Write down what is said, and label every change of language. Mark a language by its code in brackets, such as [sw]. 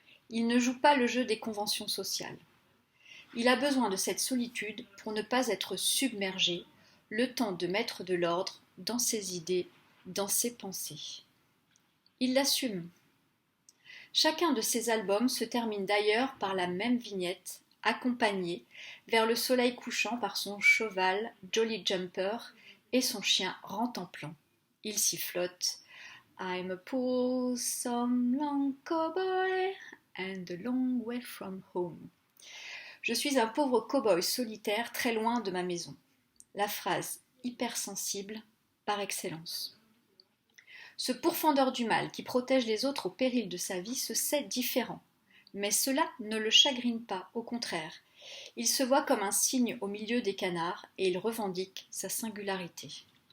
[fr] Il ne joue pas le jeu des conventions sociales. Il a besoin de cette solitude pour ne pas être submergé, le temps de mettre de l'ordre dans ses idées, dans ses pensées. Il l'assume. Chacun de ses albums se termine d'ailleurs par la même vignette, accompagnée vers le soleil couchant par son cheval Jolly Jumper et son chien Rantanplan. Il s'y flotte. [en] I'm a poor, some long cowboy and a long way from home. [fr] Je suis un pauvre cow-boy solitaire très loin de ma maison. La phrase hypersensible par excellence. Ce pourfendeur du mal qui protège les autres au péril de sa vie se sait différent. Mais cela ne le chagrine pas, au contraire. Il se voit comme un cygne au milieu des canards et il revendique sa singularité.